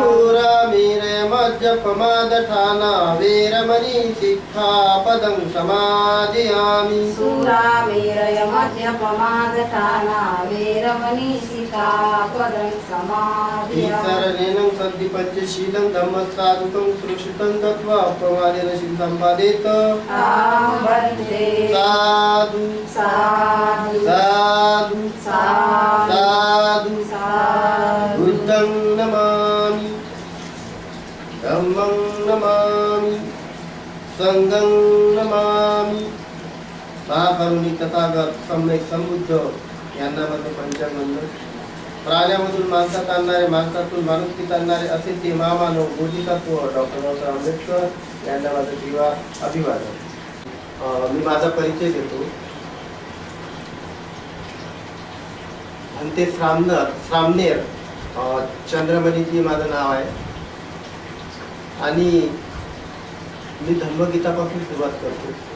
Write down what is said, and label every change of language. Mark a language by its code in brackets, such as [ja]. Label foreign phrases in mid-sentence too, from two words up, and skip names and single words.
[pi] शूरमेरय मज्जपमादठाना वेरमणि सिक्खापदं समादियामि सूरामेरय मध्यपमादठाना वेरमणि सिक्खापदं समादियामि शरणेन सद्धि पंचशीलं धम्मसाधुकं सुरक्षितं दत्वा प्रमादेन शील संपादेत वन्दे साधु साधु साधु साधु साधु साधु बुद्धं नमामि धम्मं नमामि संघं नमामि [mr] महाकरुणी तथागत सम्यक संबुद्ध यांना मध्ये पंचांग प्राण्यामधून माणसात आणणारे माणसातून माणुसकीत आणणारे असे ते महामानव बोधिसत्व डॉक्टर बाबासाहेब आंबेडकर यांना माझं जीवा अभिवादन. मी माझा परिचय देतो. अंते श्रामनेर चंद्रमणीजी माझं नाव आहे आणि मी धम्मगीतापासून सुरुवात करतो.